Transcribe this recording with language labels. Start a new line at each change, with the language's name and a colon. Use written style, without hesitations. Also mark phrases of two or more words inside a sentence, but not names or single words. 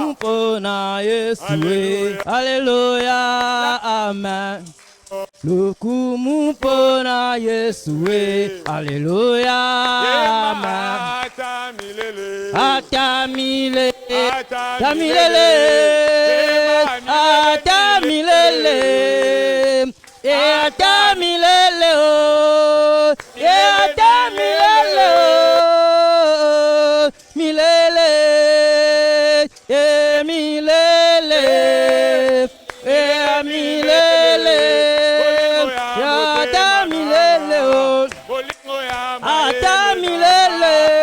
Lingala: pona Yesue. Alléluia, amen. Lokumu pona Yesue. Alléluia, amen.
Swahili: Atamile, tamilele, atamilele, atamilele, atamilele, milele, milele, milele, atamilele, atamilele.